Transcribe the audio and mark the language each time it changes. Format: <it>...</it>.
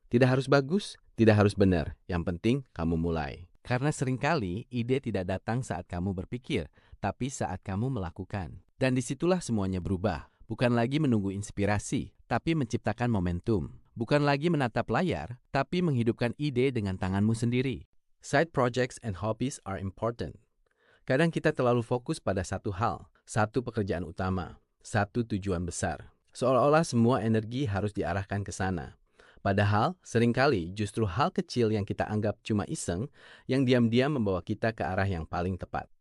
<id>Tidak harus bagus, tidak harus benar. Yang penting kamu mulai. Karena seringkali ide tidak datang saat kamu berpikir, tapi saat kamu melakukan. Dan disitulah semuanya berubah. Bukan lagi menunggu inspirasi, tapi menciptakan momentum. Bukan lagi menatap layar, tapi menghidupkan ide dengan tanganmu sendiri.</id> <en>Side projects and hobbies are important.</en> <id>Kadang kita terlalu fokus pada satu hal, satu pekerjaan utama, satu tujuan besar. Seolah-olah semua energi harus diarahkan ke sana. Padahal, seringkali justru hal kecil yang kita anggap cuma iseng, yang diam-diam membawa kita ke arah yang paling tepat.</id>